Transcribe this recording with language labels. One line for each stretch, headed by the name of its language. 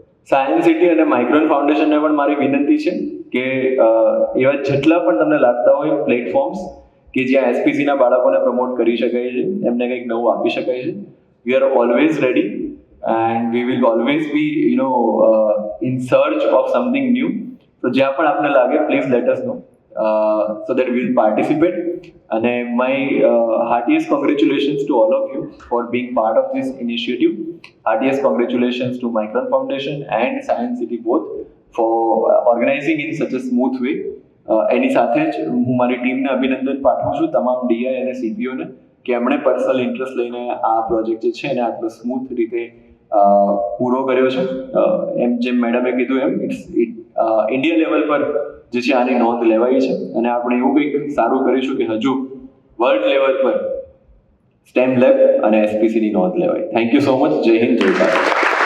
Gujarati: Science city અને micron ફાઉન્ડેશનને પણ મારી વિનંતી છે કે એવા જેટલા પણ તમને લાગતા હોય પ્લેટફોર્મ્સ કે જ્યાં એસપીસીના બાળકોને પ્રમોટ કરી શકાય છે, એમને કંઈક નવું આપી શકાય છે,
English: We are always ready and we will always be in search of something new.
Gujarati: તો જ્યાં પણ આપને લાગે
English: Please let us know so that we will participate. And my heartiest congratulations to all of you for being part of this initiative. Heartiest congratulations to Micron Foundation and Science City both for organizing in such a smooth way.
Gujarati: એની સાથે જ હું મારી ટીમને અભિનંદન પાઠવું છું, તમામ D I અને સીપીઓને, કે એમણે પર્સનલ ઇન્ટરેસ્ટ લઈને આ પ્રોજેક્ટ જે છે એને આટલો સ્મૂથ રીતે પૂરો કર્યો છે. એમ જેમ મેડમે કીધું એમ ઇન્ડિયા લેવલ પર જે છે આની નોંધ લેવાઈ છે અને આપણે એવું કંઈક સારું કરીશું કે હજુ વર્લ્ડ લેવલ પર સ્ટેમ લેબ અને એસપીસીની નોંધ લેવાય.
English: Thank you so much.
Gujarati: જય હિન્દ, જય ભારત.